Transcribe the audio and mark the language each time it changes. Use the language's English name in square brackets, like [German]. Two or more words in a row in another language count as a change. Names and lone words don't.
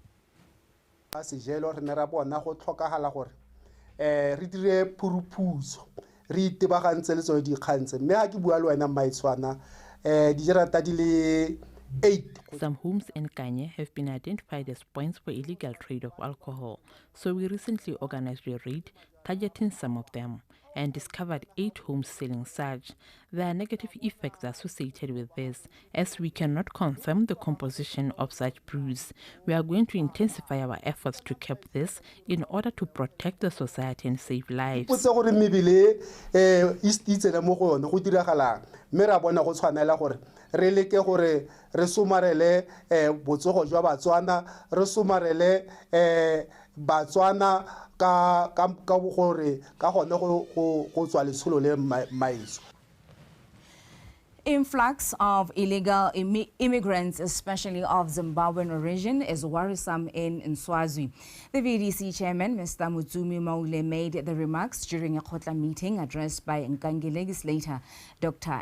[English] Some homes in Kanye have been identified as points for illegal trade of alcohol, so we recently organized a raid targeting some of them, and discovered 8 homes selling such. There are negative effects associated with this, as we cannot confirm the composition of such brews. We are going to intensify our efforts to curb this in order to protect the society and save lives. [Tswana] Re leke gore re somarele botsogo jwa Batswana, re somarele Batswana ka gore ka gone go tswa letsholo le maiso. [English] Influx of illegal immigrants, especially of Zimbabwean origin, is worrisome in Nswazi. The VDC chairman, Mr. Mutsumi Maule, made the remarks during a Khotla meeting addressed by Nkangi legislator Dr.